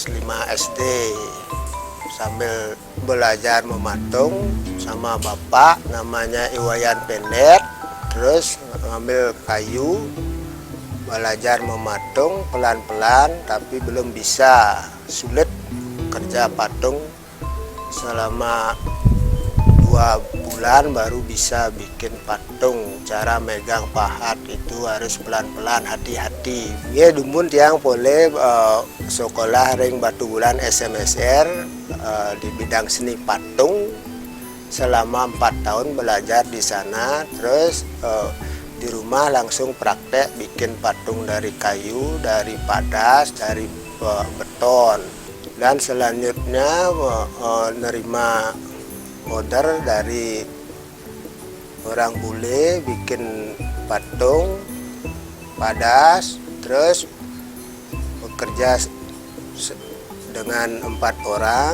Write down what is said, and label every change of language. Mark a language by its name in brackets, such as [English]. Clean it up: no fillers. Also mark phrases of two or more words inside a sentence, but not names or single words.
[Indonesian] 5 SD sambil belajar mematung sama bapak namanya Iwayan Pendet, terus ngambil kayu belajar mematung pelan-pelan tapi belum bisa, sulit kerja patung selama 2 bulan baru bisa bikin patung. Cara megang pahat itu harus pelan-pelan, hati-hati. [Balinese] Ya dumun tiang [Indonesian] boleh sekolah ring Batu Bulan SMSR di bidang seni patung selama 4 tahun belajar di sana. Terus di rumah langsung praktek bikin patung dari kayu, dari padas, dari beton. Dan selanjutnya nerima order dari orang bule bikin patung padas, terus bekerja dengan 4 orang.